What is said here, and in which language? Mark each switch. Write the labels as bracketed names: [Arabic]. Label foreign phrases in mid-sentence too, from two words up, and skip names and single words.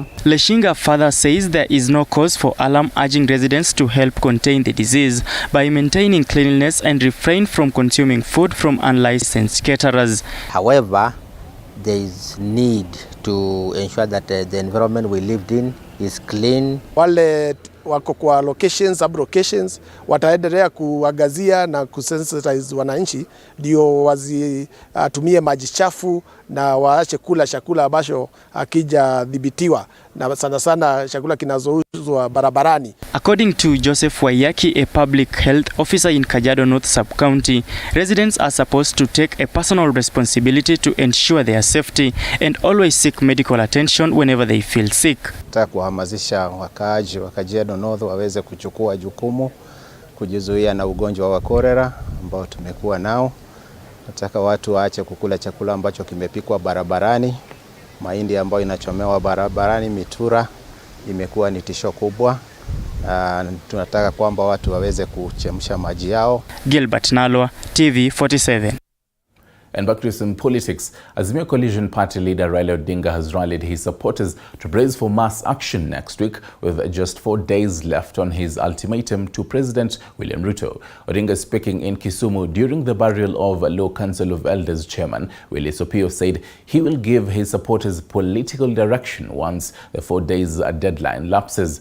[English] Leshinga further says there is no cause for alarm, urging residents to help contain the disease by maintaining cleanliness and refrain from consuming food from unlicensed caterers. However, there is need to ensure that the environment we lived in is clean. [Swahili] Wale wako kwa locations, sub-locations, wataendelea kuangazia na kusensitize wananchi ndio wazitumie maji chafu na waache kula chakula ambacho hakijadhibitiwa, na sana sana chakula kinazouzwa barabarani. [English] According to Joseph Wayaki, a public health officer in Kajiado North Sub-County, residents are supposed to take a personal responsibility to ensure their safety and always seek medical attention whenever they feel sick. [Swahili] Nataka kuhamasisha wakaaji wa Kajiado North waweze kuchukua jukumu kujizuia na ugonjwa wa cholera ambao tumekuwa nao. Nataka watu waache kukula chakula ambacho kimepikwa barabarani. Mahindi ambayo inachomewa barabarani, mitura, imekuwa ni tisho kubwa. Tunataka kwamba watu waweze kuchemsha maji yao. Gilbert Nalwa, TV47. [English] And back to some politics. Azimio Coalition Party leader Raila Odinga has rallied his supporters to brace for mass action next week, with just 4 days left on his ultimatum to President William Ruto. Odinga, speaking in Kisumu during the burial of Law Council of Elders chairman Willie Sopio, said he will give his supporters political direction once the 4 days deadline lapses.